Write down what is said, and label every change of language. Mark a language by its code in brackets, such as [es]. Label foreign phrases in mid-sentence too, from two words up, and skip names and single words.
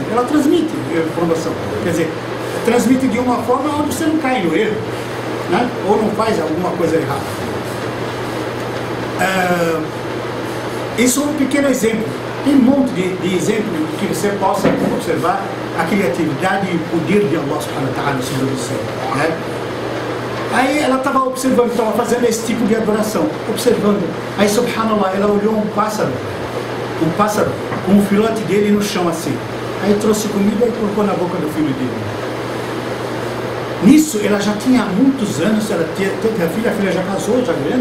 [pt] Ela transmite a informação, quer dizer, transmite de uma forma onde você não cai no erro, né? Ou não faz alguma coisa errada. Isso é um pequeno exemplo. Tem um monte de exemplos que você possa observar a criatividade e o poder de [ar] الله سبحانه وتعالى [pt] sobre você, né? Aí ela estava observando, estava fazendo esse tipo de adoração, observando. Aí, subhanallah, ela olhou um pássaro com o filhote dele no chão assim. Aí trouxe comida e colocou na boca do filho dele. Nisso, ela já tinha há muitos anos, ela teve a filha já casou, já grande.